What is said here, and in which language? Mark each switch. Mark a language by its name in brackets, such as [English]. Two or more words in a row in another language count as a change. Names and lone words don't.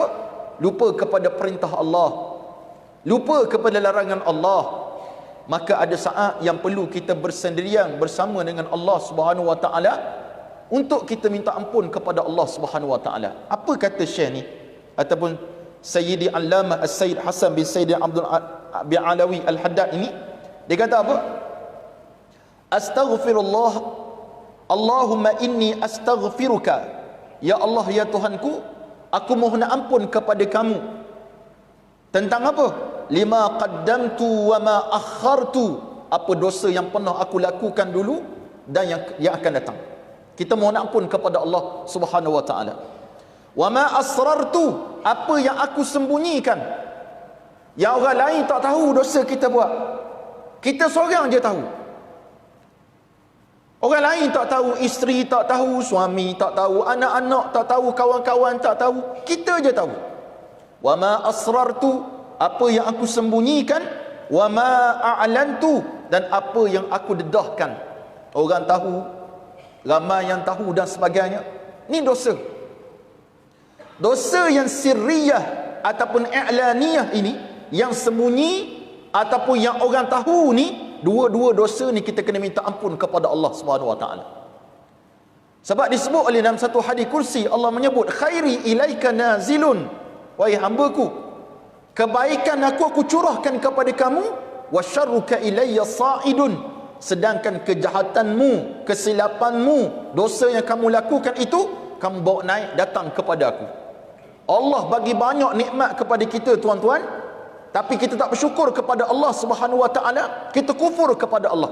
[Malay] Lupa kepada perintah Allah, lupa kepada larangan Allah. Maka ada saat yang perlu kita bersendirian bersama dengan Allah [Arabic] سبحانه وتعالى [Malay] untuk kita minta ampun kepada Allah [Arabic] سبحانه وتعالى. [Malay] Apa kata Syekh ni ataupun Sayyidi Allamah As-Sayyid Hasan bin Sayyid Abdul bin Alawi Al-Haddad ini? Dia kata apa? [Arabic] أستغفر الله، اللهم إني أستغفرك, [Malay] ya Allah ya Tuhanku, aku mohon ampun kepada kamu tentang apa? [Arabic] لما قدمت وما أخرت, [Malay] apa dosa yang pernah aku lakukan dulu dan yang akan datang. Kita mohon ampun kepada Allah [Arabic] سبحانه وتعالى. وما أسررت, [Malay] apa yang aku sembunyikan, yang orang lain tak tahu dosa kita buat, kita seorang je tahu. Orang lain tak tahu, isteri tak tahu, suami tak tahu, anak-anak tak tahu, kawan-kawan tak tahu, kita je tahu. [Arabic] وما أسررت, [Malay] apa yang aku sembunyikan, [Arabic] وما أعلنت, [Malay] dan apa yang aku dedahkan. Orang tahu, ramai yang tahu dan sebagainya. Ni dosa. Dosa yang sirriyah ataupun i'laniyah ini, yang sembunyi ataupun yang orang tahu ni, dua-dua dosa ni kita kena minta ampun kepada Allah [Arabic] سبحانه وتعالى. [Malay] Sebab disebut oleh dalam satu hadis kursi, Allah menyebut, [Arabic] خيري إليك نازل, [Malay] wahai hambaku, kebaikan aku curahkan kepada kamu, [Arabic] وشرك إلي صاعد, [Malay] sedangkan kejahatanmu, kesilapanmu, dosa yang kamu lakukan itu kamu bawa naik datang kepada aku. Allah bagi banyak nikmat kepada kita tuan-tuan, tapi kita tak bersyukur kepada Allah [Arabic] سبحانه وتعالى, [Malay] kita kufur kepada Allah.